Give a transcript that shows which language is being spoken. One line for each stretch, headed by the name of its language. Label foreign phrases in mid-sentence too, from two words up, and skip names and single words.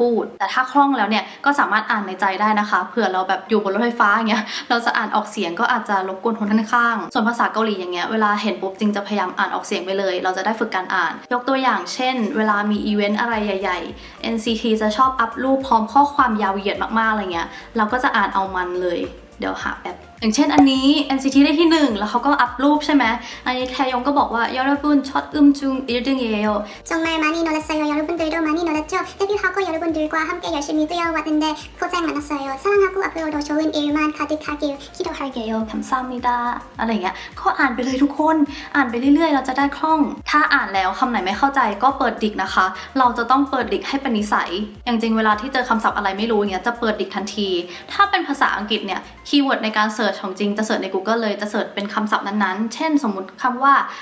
Thai: พูดแต่ถ้าคล่องแล้วเนี่ยก็สามารถอ่านในใจได้นะคะเผื่อเราแบบอยู่บนรถไฟฟ้าอย่างเงี้ยเราจะอ่านออกเสียงก็อาจจะรบกวนคนข้างๆส่วนภาษาเกาหลีอย่างเงี้ยเวลาเห็นปุ๊บจริงจะพยายามอ่านออกเสียงไปเลยเราจะได้ฝึกการอ่านยกตัวอย่างเช่นเวลามีอีเวนต์อะไรใหญ่ๆ NCT จะชอบอัพรูปพร้อมข้อความยาวเหยียดมากๆอะไรเงี้ยเราก็จะอ่านเอามันเลยเดี๋ยวหาแป๊บอย่างเช่นอันนี้ NCT ได้ที่1แล้วเขาก็อัพรูปใช่ไหมอันนี้แทยองก็บอกว่า
Korean: 여러분첫음중 1등이에요 정말 많이 놀랐어요. 여러분들도 많이 놀랐죠? 데뷔하고 여러분들과 함께 열심히 뛰어왔는데 고생 많았어요. 사랑하고 앞으로도 좋은 일만 가득하길 기도할게요.
Thai: 감사합니다 อะไรเงี้ยก็อ่านไปเลยทุกคนอ่านไปเรื่อยๆเราจะได้คล่องถ้าอ่านแล้วคำไหนไม่เข้าใจก็เปิดดิกนะคะเราจะต้องเปิดดิกให้เป็นนิสัยอย่างจริงเวลาที่เจอคำศัพท์อะไรไม่รู้เงี้ยจะเปิดดิกทันทีถ้าเป็นภาษาอังกฤษเนี่ยคีย์เวิร์ดในการเสิร์ชของจริงจะเสิร์ชใน Google เลยจะเสิร์ชเป็นคำศัพท์นั้นๆเช่นสมมุติคำว่า